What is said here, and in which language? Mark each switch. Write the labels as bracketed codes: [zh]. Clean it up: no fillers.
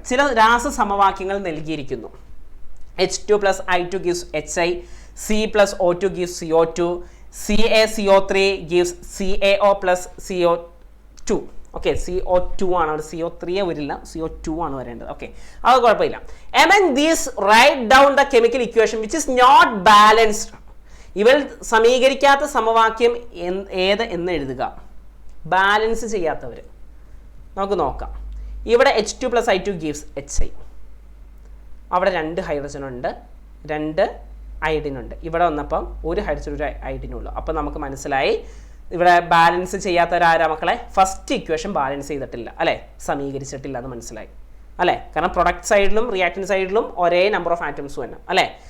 [ml] ചില രാസസമവാക്യങ്ങൾ നൽകിയിരിക്കുന്നു. [en] H2 + I2 gives HI, C + O2 gives CO2, CaCO3 gives CaO + CO2. [ml] Okay, CO2 ആണ്, അവിടെ CO3 വരില്ല, CO2 ആണ് വരേണ്ടത്. ഓക്കെ, അത് കുഴപ്പമില്ല. [en] Among these write down the chemical equation which is not balanced. [ml] ഇവൾ സമീകരിക്കാത്ത സമവാക്യം ഏത് എന്ന് എഴുതുക. ബാലൻസ് ചെയ്യാത്തവർ നമുക്ക് നോക്കാം. ഇവിടെ H2 + I2 gives HI. അവിടെ 2 ഹൈഡ്രജൻ ഉണ്ട്, 2 അയഡിൻ ഉണ്ട്. ഇവിടെ വന്നപ്പം ഒരു ഹൈഡ്രജൻ ഒരു അയഡിനുള്ളൂ. അപ്പം നമുക്ക് മനസ്സിലായി ഇവിടെ ബാലൻസ് ചെയ്യാത്തവരാരാ മക്കളെ? ഫസ്റ്റ് ഇക്വേഷൻ ബാലൻസ് ചെയ്തിട്ടില്ല അല്ലേ? സമീകരിച്ചിട്ടില്ല എന്ന് മനസ്സിലായി അല്ലേ? കാരണം പ്രൊഡക്റ്റ് സൈഡിലും റിയാക്ടൻ്റ് സൈഡിലും ഒരേ നമ്പർ ഓഫ് ആറ്റംസ് വരണം അല്ലേ?